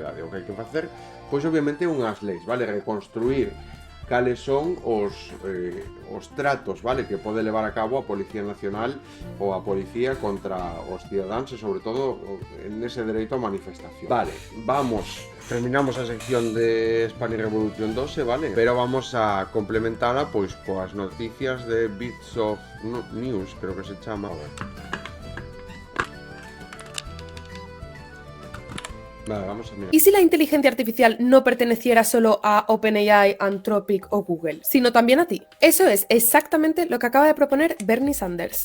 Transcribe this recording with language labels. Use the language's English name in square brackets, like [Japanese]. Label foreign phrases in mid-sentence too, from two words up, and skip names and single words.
[Galician] O que hai que facer, pois obviamente unhas leis, vale? Reconstruir cales son os tratos, vale, que pode levar a cabo a Policía Nacional ou a Policía contra os cidadáns e sobre todo nese dereito a manifestación. Vale, terminamos a sección de Spanish Revolution 12, vale? Pero vamos a complementala pois coas noticias de Bits of News, creo que se chama. Vale, vamos a mirar. [Spanish] ¿Y si la inteligencia artificial no perteneciera solo a OpenAI, Anthropic o Google, sino también a ti? Eso es exactamente lo que acaba de proponer Bernie Sanders.